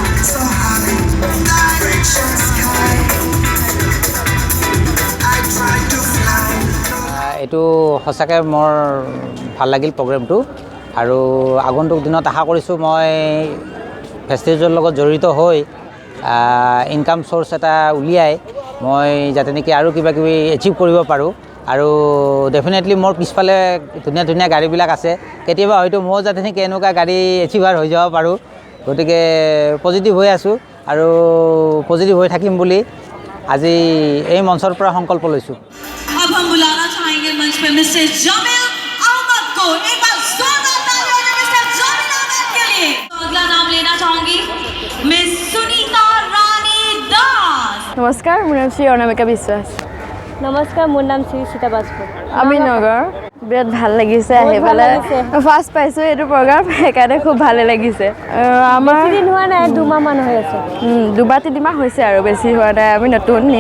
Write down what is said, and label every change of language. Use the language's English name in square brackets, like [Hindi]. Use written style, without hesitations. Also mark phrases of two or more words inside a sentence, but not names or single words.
[Assamese] এইটো সঁচাকৈ মোৰ ভাল লাগিল প্ৰগ্ৰেমটো আৰু আগন্তুক দিনত আশা কৰিছোঁ মই ভেষ্টিজৰ লগত জড়িত হৈ [English] income source [Assamese] এটা উলিয়াই মই যাতে নেকি আৰু কিবা কিবি এচিভ কৰিব পাৰোঁ। আৰু ডেফিনেটলি মোৰ পিছফালে ধুনীয়া ধুনীয়া গাড়ীবিলাক আছে, কেতিয়াবা হয়তো ময়ো যাতে নেকি এনেকুৱা গাড়ী এচিভাৰ হৈ যাব পাৰোঁ। গতিকে পজিটিভ হৈ আছোঁ আৰু পজিটিভ হৈ থাকিম বুলি আজি এই মঞ্চৰ পৰা সংকল্প লৈছোঁ। [Hindi] अब हम बुलाना चाहेंगे मंच पे मिस्टर जमील अहमद को। एक बार जोरदार तालियां हो मिस्टर जमील अहमद के लिए। तो अगला नाम लेना चाहूंगी मिस सुनीता रानी दास। नमस्कार, [Assamese] মোৰ নাম শ্ৰী অনামিকা বিশ্বাস। নমস্কাৰ, মোৰ নাম শ্ৰী সীতা বাজপেয়ী। আমি নগৰ। বিৰাট ভাল লাগিছে আহি পেলাই। ফাৰ্ষ্ট পাইছোঁ এইটো প্ৰগ্ৰাম, সেইকাৰণে খুব ভালে লাগিছে। আমাৰ বেছি দিন হোৱা নাই, 2 মাহমান হৈ আছে। 2-3 মাহ হৈছে আৰু বেছি হোৱা নাই। আমি নতুন নিউ।